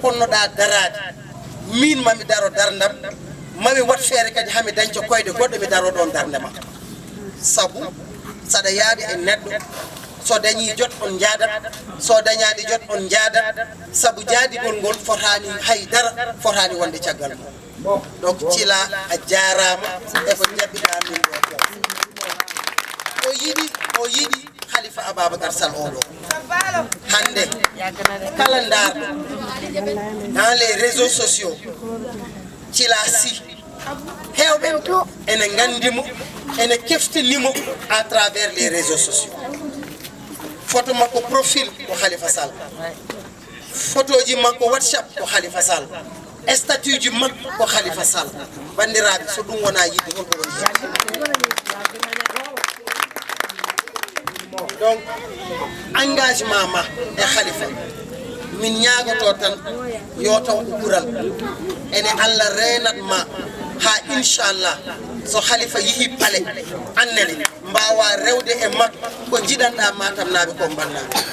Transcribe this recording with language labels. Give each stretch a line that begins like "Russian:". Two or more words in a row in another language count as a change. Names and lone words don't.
Fula: ponnoɗa darade min mami daro dardam mami wat feere kadi hami dañca koyde goɗɗo mi daro ɗon darde ma sabu saɗa yaaɓi e neɗɗo so dañi jot on jaadat so dañaɗi jot on jaadat sabu jaadigol ngol fotani haydara fotani wonde caggal mum donc ci la a jarama e ko jabbita min o yiɗi Khalifa Ababacar Sall oɗo hande kala ndar
French: dans les réseaux sociaux
Fula: ci la si hewɓe ene gandimo ene keftinimo
French: à travers les réseaux sociaux
Fula: photo makko profil ko Khalifa Sall photo ji makko WhatsApp ko Khalifa Sall statut ji makko ko Khalifa Sall bandiraɓe so ɗum wona yiɗi holko woni donc engagement ma e Khalifa min ñaagoto tan yo taw ko ɓural ene Allah renat ma ha inchallah so Khalifa yihi pale annene mbawa rewde e makko ko jiɗanɗa Matam naaɓe ko bannaɓe